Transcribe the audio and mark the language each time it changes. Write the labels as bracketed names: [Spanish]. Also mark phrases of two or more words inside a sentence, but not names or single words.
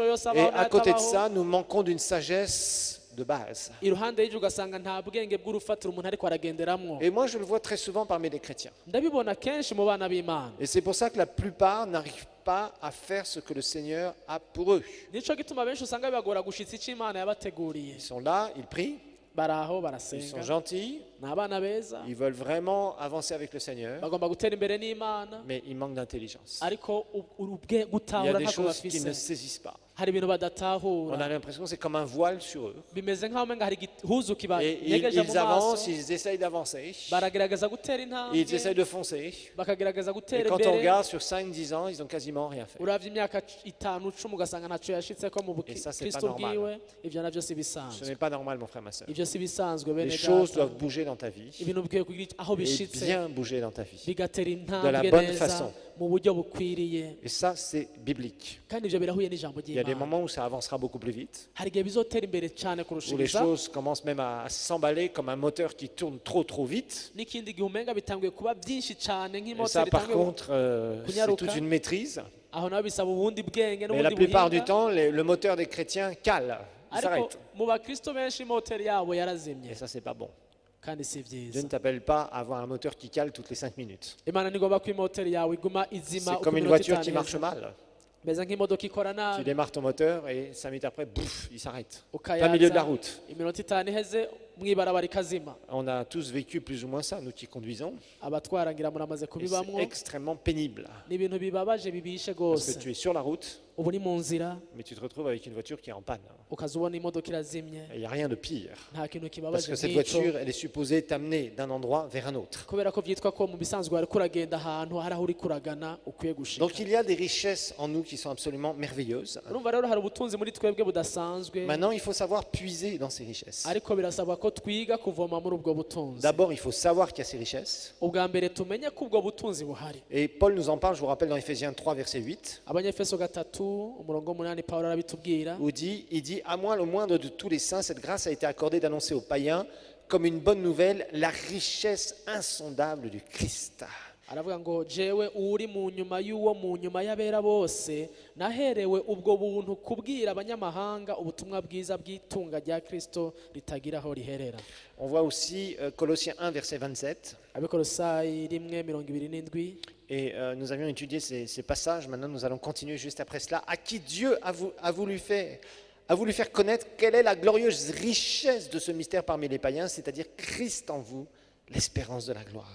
[French] Et [Rundi] abaho [French] à côté de [Rundi] n'atabaho. [French] ça, nous manquons d'une sagesse de base. [Rundi] iruhande y'ibyo ugasanga nta bwenge bw'urufatiro umuntu ariko aragenderamo. [French] Et moi, je le vois très souvent parmi les chrétiens. [Rundi] ndabibona kenshi mu bana b'Imana. [French] Et c'est pour ça que la plupart n'arrivent pas à faire ce que le Seigneur a pour eux. [Rundi] nico gituma benshi usanga bibagora gushitsa icyo Imana yabateguriye. [French] Ils sont là, ils prient, [Rundi] bari aho [French] ils sont [Rundi] barasenga, [French] gentils, [Rundi] ni abana beza, [French] ils veulent vraiment avancer avec le Seigneur, [Rundi] bagomba gutera imbere n'Imana, [French] mais ils manquent d'intelligence. [Rundi] ariko [French] Il y [Rundi] gutahura [French] a des [Rundi] ntako [French] choses qu'ils ne [Rundi] bafise. [French] saisissent pas. [Rundi] hari ibintu [French] On a [Rundi] badatahura, [French] l'impression que c'est comme un voile sur eux. [Rundi] bimeze nk'aho umenga hari igihuzu [French] Et [Rundi] kibanyegeje mu [French] ils avancent, [Rundi] maso, [French] ils essayent d'avancer, [Rundi] baragerageza gutera [French] ils essayent [Rundi] intambwe, [French] de foncer. [Rundi] bakagerageza [French] Et [Rundi] gutera [French] quand on [Rundi] imbere. [French] regarde sur 5-10 ans, ils n'ont quasiment rien fait. [Rundi] uravye imyaka 5-10 ugasanga ntacyo yashitseko mu [French] Et ça, c'est pas [Rundi] bukristo [French] normal. [Rundi] bwiwe. ivyo navyo si [French] Ce [Rundi] bisanzwe, [French] n'est pas normal, mon frère, ma soeur. [Rundi] ivyo si bisanzwe [French] Les [Rundi] bene [French] choses [Rundi] data. [French] doivent bouger dans ta vie, [Rundi] ibintu bikwiye kugira aho [French] et [Rundi] bishitse [French] bien bouger dans ta vie. [Rundi] bigatera [French] de la [Rundi] intambwe [French] bonne [Rundi] neza [French] façon. [Rundi] mu buryo bukwiriye, [French] Et ça, c'est biblique. [Rundi] kandi ivyo birahuye n'ijambo [French] Il y a des [Rundi] ry'Imana. [French] moments où ça avancera beaucoup plus vite, [Rundi] hari igihe bizotera imbere cyane [French] où les [Rundi] kurushiriza, [French] choses commencent même à s'emballer comme un moteur qui tourne trop vite. [Rundi] n'ikindi gihe umenga bitanguye kuba byinshi cyane [French] Et ça, [Rundi] nk'imoteri [French] par [Rundi] itanguye. [French] contre, c'est [Rundi] kunyaruka. [French] toute une maîtrise. [Rundi] aho naho bisaba ubundi bwenge [French] Mais la [Rundi] n'ubundi [French] plupart du [Rundi] buhinga, [French] temps, le moteur des chrétiens cale, il [Rundi] ariko [French] s'arrête. [Rundi] mu bakristo benshi moteri yabo [French] Et [Rundi] yarazimye, [French] ça, c'est pas bon. [Rundi] kandi si [French] Dieu [Rundi] byiza. [French] ne t'appelle pas à avoir un moteur qui cale toutes les 5 minutes. [Rundi] Imana ntigomba ko imoteri yawe iguma izima [French] C'est [Rundi] uko [French] comme une [Rundi] iminota [French] voiture qui [Rundi] itanu [French] marche [Rundi] iheze. [French] mal. [Rundi] meze nk'imodoka ikora [French] Tu [Rundi] nabi, [French] démarres ton moteur et 5 minutes après, bouf, il s'arrête. Plein [Rundi] ukayaza, [French] milieu de la route. [Rundi] iminota itanu iheze mwibarabara ikazima. [French] On a tous vécu plus ou moins ça, nous qui conduisons. [Rundi] abatwara ngira muramaze [French] Et [Rundi] kubibamwo, [French] c'est extrêmement pénible. [Rundi] ni ibintu bibabaje bibishe [French] Parce [Rundi] rwose. [French] que tu es sur la route, [Rundi] ubu ni mu nzira [French] mais tu te retrouves avec une voiture qui est en panne. [Rundi] ukaza ubona imodoka irazimye, [French] Et il n'y a rien de pire. [Rundi] nta kintu [French] Parce [Rundi] kibabaje [French] que cette [Rundi] nk'icyo, [French] voiture, elle est supposée t'amener d'un endroit vers un autre. [Rundi] kubera ko byitwa ko mu bisanzwe wari kuragenda ahantu hari aho uri kuragana ukwiye gushika. [French] Donc il y a des richesses en nous qui sont absolument merveilleuses. [Rundi] urumva rero hari ubutunzi muri twebwe budasanzwe, [French] Maintenant, il faut savoir puiser dans ces richesses. [Rundi] ariko birasabwa ko twiga kuvoma muri ubwo butunzi. [French] D'abord, il faut savoir qu'il y a ces richesses. [Rundi] ubwa mbere tumenye ko ubwo butunzi buhari. [French] Et Paul nous en parle, je vous rappelle, dans Ephésiens 3, verset 8, [Rundi] abanyefeso 3 umurongo 8 Pawulo arabitubwira, [French] où il dit, à moi le moindre de tous les saints, cette grâce a été accordée d'annoncer aux païens comme une bonne nouvelle la richesse insondable du Christ. [Rundi] aravuga ngo jewe uri mu nyuma y'uwo mu nyuma y'abera bose naherewe ubwo buntu kubwira abanyamahanga ubutumwa bwiza bw'itunga rya Kristo ritagira aho riherera. [French] On voit aussi Colossiens 1, verset 27. [Rundi] abikolosayi 1:27. [French] Et nous avions étudié ces passages. Maintenant, nous allons continuer juste après cela. À qui Dieu a voulu faire connaître quelle est la glorieuse richesse de ce mystère parmi les païens, c'est-à-dire Christ en vous, l'espérance de la gloire.